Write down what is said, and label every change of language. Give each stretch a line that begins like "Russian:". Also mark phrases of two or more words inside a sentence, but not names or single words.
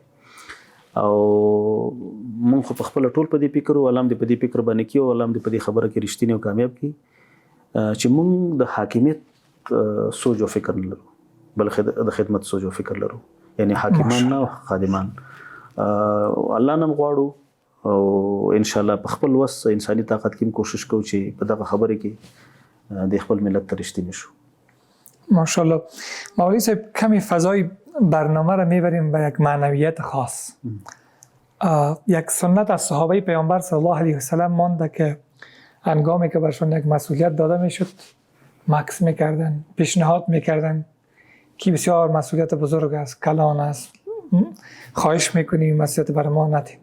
Pashto: او مونږ خو په خپله ټول په دې فکر وو، الله هم دې په دې فکر باندې کړي، او الله هم دې په دې خبره کې رښتینی او کامیاب کړي چې مونږ د حاکمیت سوچ او فکر نه لرو، بلکې د خدمت سوچ او فکر لرو، یعنې حاکمان نه، خادمان. الله نه غواړو، او
Arabic: ان شاء الله
Pashto: په خپل وس انساني طاقت کې کوشش کوو چې په دغه خبره کې د خپل ملت ته رښتینی شو.
Persian: ماشاءالله. مولوی صاحب کمی فضای برنامه را میبریم به یک معنویت خاص. یک سنت از صحابه پیامبر
Arabic: صلی الله علیه وسلم
Persian: مانده که هنگامی که برشون یک مسئولیت داده میشد مکث میکردن، پیشنهاد میکردن که بسیار مسئولیت بزرگ است، کلان است، خواهش میکنیم مسئولیت بر ما ندید.